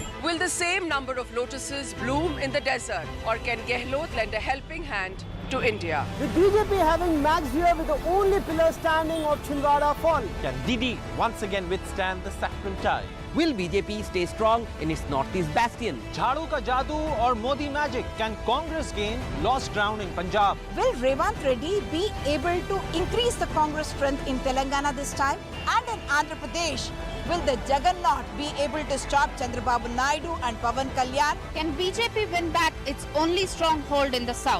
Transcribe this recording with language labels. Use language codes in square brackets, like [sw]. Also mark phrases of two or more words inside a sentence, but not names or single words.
[en] Will the same number of lotuses bloom in the desert, or can Gehlot lend a helping hand to India? With BJP having matched here with the only pillar standing of Chhindwara fall. Can Didi once again withstand the saffron tide? Will BJP stay strong in its northeast bastion? [hi] झाड़ू का जादू [en] or Modi magic? Can Congress gain lost ground in Punjab? Will Revanth Reddy be able to increase the Congress strength in Telangana this time? And in Andhra Pradesh, will the Juggernaut be able to stop Chandrababu Naidu and Pawan Kalyan? Can BJP win back its only stronghold in the south?